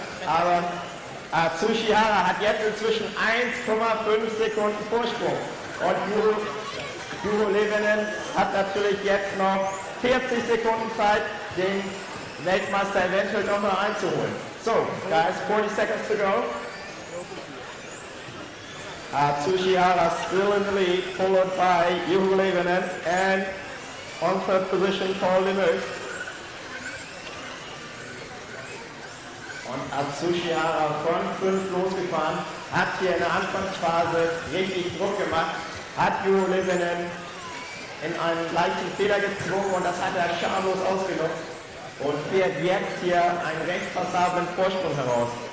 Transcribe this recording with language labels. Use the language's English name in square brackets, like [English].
[German] Aber Atsushi Hara hat jetzt inzwischen 1,5 Sekunden Vorsprung. Und Juho Lehtinen hat natürlich jetzt noch 40 Sekunden Zeit, den Weltmeister eventuell noch mal einzuholen. [English] So, guys, 40 seconds to go. Atsushi Hara still in the lead, followed by Juho Leivinen and on third position Paul Lemös. [German] Und Atsushi Hara von 5 losgefahren, hat hier in der Anfangsphase richtig Druck gemacht, hat Juho Leivinen in einen leichten Fehler gezwungen und das hat er schamlos ausgenutzt und fährt jetzt hier einen recht passablen Vorsprung heraus.